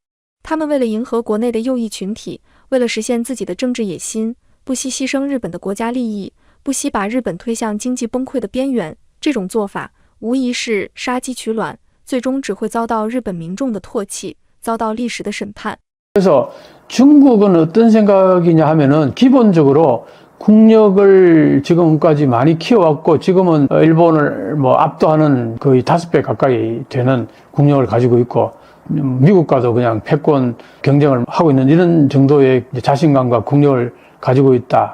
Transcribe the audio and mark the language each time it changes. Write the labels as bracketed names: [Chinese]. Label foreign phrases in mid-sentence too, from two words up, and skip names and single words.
[Chinese] 他们为了迎合国内的右翼群体，为了实现自己的政治野心，不惜牺牲日本的国家利益，不惜把日本推向经济崩溃的边缘。这种做法无疑是杀鸡取卵，最终只会遭到日本民众的唾弃，遭到历史的审判。 [Korean] 그래서 중국은 어떤 생각이냐 하면은 기본적으로 국력을 지금까지 많이 키워왔고 지금은 일본을 뭐 압도하는 거의 5배 가까이 되는 국력을 가지고 있고 미국과도 그냥 패권 경쟁을 하고 있는 이런 정도의 자신감과 국력을 가지고 있다.